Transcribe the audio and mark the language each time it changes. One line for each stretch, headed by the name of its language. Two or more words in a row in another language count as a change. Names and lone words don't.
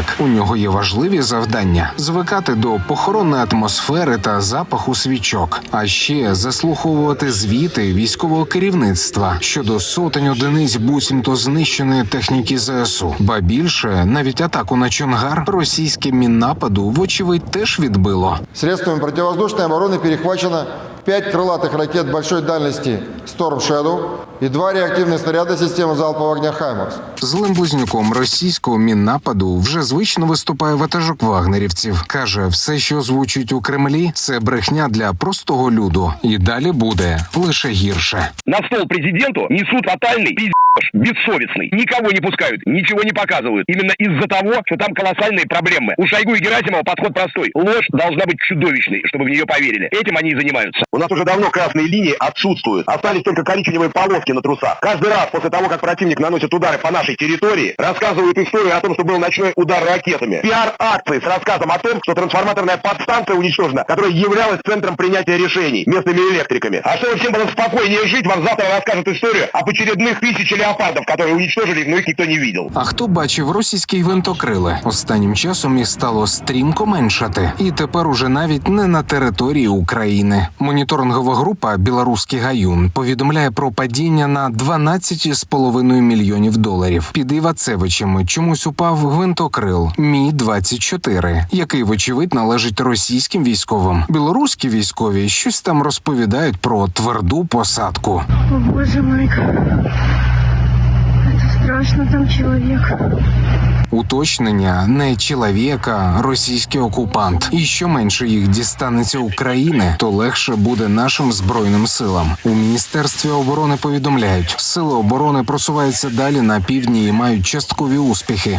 Ukrainian: У нього є важливі завдання – звикати до похоронної атмосфери та запаху свічок. А ще заслуховувати звіти військового керівництва щодо сотень одиниць буцімто знищеної техніки ЗСУ. Ба більше, навіть атаку на Чонгар російське міннападу вочевидь теж відбило.
Russian: Средствами противовоздушной обороны перехвачено 5 крылатых ракет большой дальности Storm Shadow и 2 реактивных снаряда системы залпового огня «Хаймарс».
Ukrainian: Злим близнюком російського міннападу вже звично виступає ватажок вагнерівців. Каже, все, що озвучують у Кремлі, це брехня для простого люду. І далі буде лише гірше.
Russian: На стол президенту несут фатальный пиздеж, бессовестный. Никого не пускают, ничего не показывают. Именно из-за того, что там колоссальные проблемы. У Шойгу и Герасимова подход простой. Ложь должна быть чудовищной, чтобы в нее поверили. Этим они и занимаются. У нас уже давно красные линии отсутствуют. Остались только коричневые полоски на трусах. Каждый раз после того, как противник наносит удары по нашей территории, рассказывают историю о том, что был ночной удар ракетами. Пиар-акции с рассказом о том, что трансформаторная подстанция уничтожена, которая являлась центром принятия решений местными электриками. А чтобы всем было спокойнее жить, вам завтра расскажут историю об очередных 1000 леопардов, которые уничтожили, но их никто не видел.
Ukrainian: А хто бачив російські гвинтокрили? Останнім часом їх стало стрімко меншати. І тепер уже навіть не на території України. Моніторингова група «Білоруський гаюн» повідомляє про падіння на $12,5 мільйонів. Під Івацевичами чомусь упав гвинтокрил Мі-24, який, вочевидь, належить російським військовим. Білоруські військові щось там розповідають про тверду посадку.
Russian: О, боже мой, это страшно, там человек.
Ukrainian: Уточнення: не чоловіка, російський окупант. І що менше їх дістанеться України, то легше буде нашим Збройним силам. У Міністерстві оборони повідомляють, сили оборони просуваються далі на півдні і мають часткові успіхи.